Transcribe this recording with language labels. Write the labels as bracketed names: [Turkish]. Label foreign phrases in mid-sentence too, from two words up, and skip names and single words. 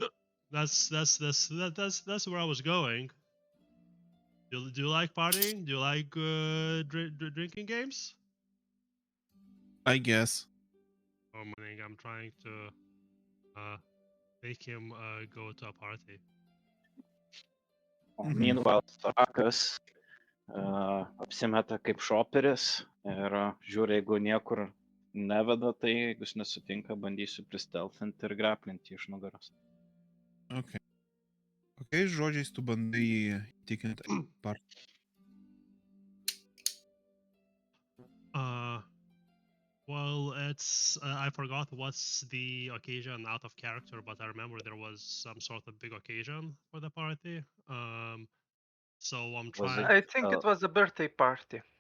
[English] That's where I was going. Do you like partying? Do you like drinking games? I guess. I'm trying to make him go to a party. Mhm. Meanwhile, [Lithuanian] Sarakas apsimeta kaip šoperis ir žiūri, jeigu niekur neveda, tai jeigu jis nesutinka, bandysiu pristelfinti ir graplinti iš nugaros. [English] Okay. [Lithuanian] Kokiais žodžiais tu bandai įtikinti partį? [English] Well, it's I forgot what's the occasion out of character, but I remember there was some sort of big occasion for the party. So I'm Was trying. I think it was a birthday party.